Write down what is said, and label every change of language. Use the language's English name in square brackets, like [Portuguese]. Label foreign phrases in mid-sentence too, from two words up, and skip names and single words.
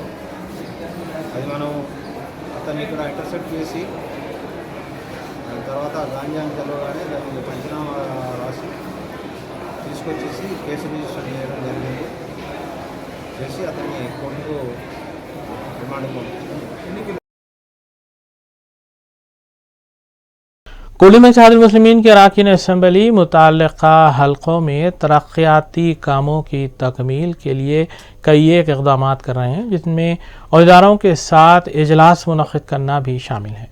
[Telugu] అది మనం అతన్ని ఇక్కడ ఇంటర్సెప్ట్ చేసి దాని తర్వాత గాంజాని తెలవగానే దాన్ని పంచనామా రాసి తీసుకొచ్చేసి [English] case register [Telugu] చేయడం జరిగింది. చేసి అతన్ని కోర్టుకు రిమాండ్ పంపించారు. [Urdu] کولی میں اتحاد المسلمین کے اراکین اسمبلی متعلقہ حلقوں میں ترقیاتی کاموں کی تکمیل کے لیے کئی ایک اقدامات کر رہے ہیں، جن میں عہدیداروں کے ساتھ اجلاس منعقد کرنا بھی شامل ہے.